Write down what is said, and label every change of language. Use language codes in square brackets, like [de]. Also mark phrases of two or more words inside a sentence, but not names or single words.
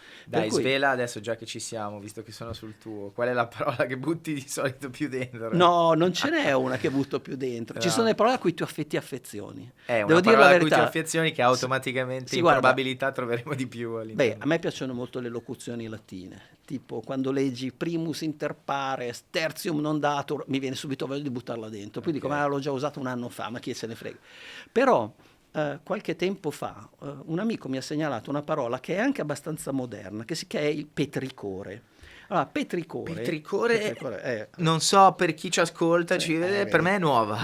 [it] Dai, svela adesso, già che ci siamo, visto che sono sul tuo, qual è la parola che butti di solito più dentro? No, non ce n'è una che butto più dentro, no. Ci sono le parole a cui tu affezioni. È una parola a cui tu affezioni che automaticamente in probabilità troveremo di più all'interno. Beh, a me piacciono molto le locuzioni latine, tipo quando leggi [la] primus inter pares, tertium non datur, [it] mi viene subito voglia di buttarla dentro, poi dico: ma l'ho già usato un anno fa, ma chi se ne frega. Però qualche tempo fa un amico mi ha segnalato una parola che è anche abbastanza moderna, che è il petricore. Allora, petricore è, non so per chi ci ascolta, per me è nuova.